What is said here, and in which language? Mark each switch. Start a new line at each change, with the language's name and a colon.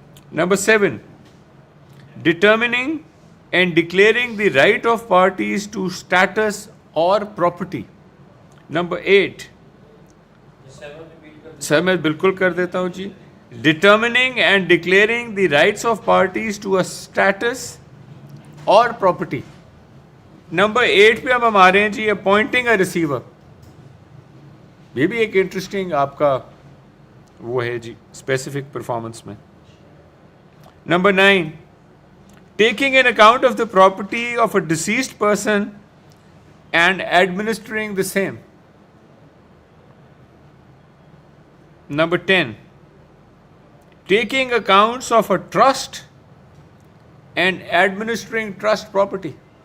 English: Number 7, determining and declaring the right of parties to status or property. Number 8,
Hindi: sir मैं बिल्कुल कर देता हूँ जी,
English: determining and declaring the rights of parties to a status or property.
Hindi: Number 8 पे अब हम आ रहे हैं जी,
English: appointing a receiver.
Hindi: ये भी एक इंटरेस्टिंग आपका वो है जी स्पेसिफिक परफॉर्मेंस में.
English: Number 9, taking an account of the property of a deceased person and administering the same. Number 10, taking accounts of a trust and administering trust property.